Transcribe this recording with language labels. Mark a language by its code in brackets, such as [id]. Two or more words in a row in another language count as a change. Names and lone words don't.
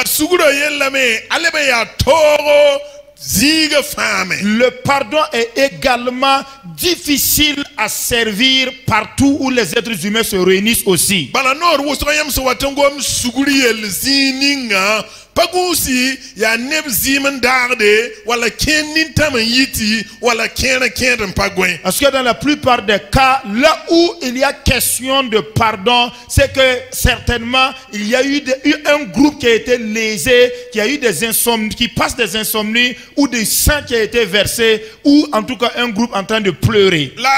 [fr] Le pardon est également difficile à servir partout où les êtres humains se réunissent aussi. [mos] pagusi ya neb zimen darde wala ken nintam yiti wala ken pagwen. [fr] Parce que dans la plupart des cas, là où il y a question de pardon, c'est que certainement il y a eu un groupe qui a été lésé, qui a eu des insomnies, qui passe des insomnies, ou des sang qui a été versé, ou en tout cas un groupe en train de pleurer.